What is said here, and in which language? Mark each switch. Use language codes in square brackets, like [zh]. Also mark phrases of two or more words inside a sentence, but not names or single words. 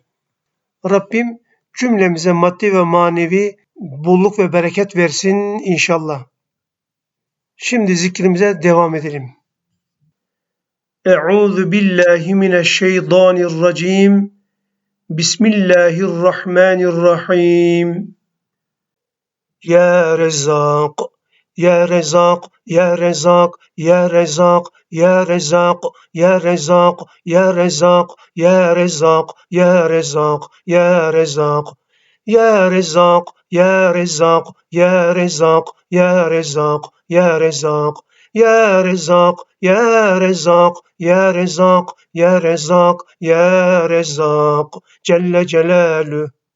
[tr] Rabbim cümlemize maddi ve manevi bolluk ve bereket versin inşallah. Şimdi zikrimize devam edelim. [ar] أعوذ بالله من الشيطان الرجيم. بسم الله الرحمن الرحيم. يا رزاق، يا رزاق، يا رزاق، يا رزاق، يا رزاق، يا رزاق، يا رزاق، يا رزاق، يا رزاق، يا رزاق. يا رزاق، يا رزاق، يا رزاق، يا رزاق، يا رزاق، يا رزاق، يا رزاق، يا رزاق، يا رزاق، يا رزاق، جل جلاله.